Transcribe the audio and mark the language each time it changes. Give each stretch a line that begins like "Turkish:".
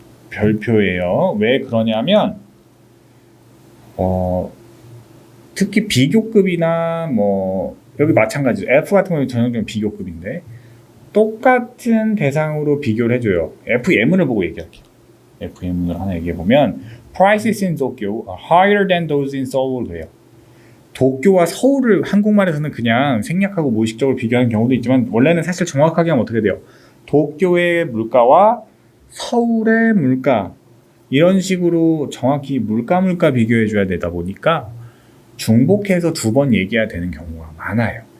Korean: 별표예요. 왜 그러냐면 특히 비교급이나 여기 마찬가지죠. F 같은 경우는 전형적인 비교급인데 똑같은 대상으로 비교를 해줘요. F 예문을 보고 얘기할게요. F 예문을 하나 얘기해보면
English: Prices in Tokyo are higher than those in Seoul
Korean: 돼요. 도쿄와 서울을 한국말에서는 그냥 생략하고 무의식적으로 비교하는 경우도 있지만 원래는 사실 정확하게 하면 어떻게 돼요? 도쿄의 물가와 서울의 물가 이런 식으로 정확히 물가 비교해줘야 되다 보니까 중복해서 두 번 얘기해야 되는 경우가 많아요.